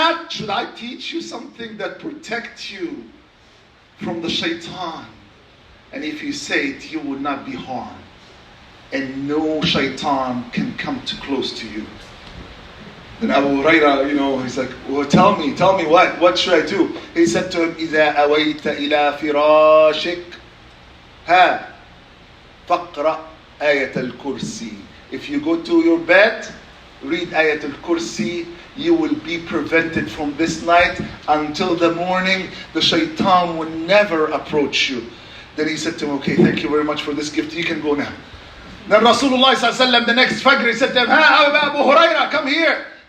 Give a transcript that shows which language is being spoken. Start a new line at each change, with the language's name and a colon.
English: Should I teach you something that protects you from the shaitan? And if you say it, you will not be harmed. And no shaitan can come too close to you. Then Abu Hurairah, he's like, well, tell me what should I do? He said to him,
Arabic: إِذَا أَوَيْتَ إِلَى فِرَاشِكَ فَقْرَأْ آيَةَ الْكُرْسِي.
English: If you go to your bed, read Ayat al-Kursi, you will be prevented from this night until the morning. The shaitan will never approach you. Then he said to him, okay, thank you very much for this gift. You can go now. Then Rasulullah sallallahu alaihi wasallam, the next Fajr, he said to him, Abu Hurairah, come here.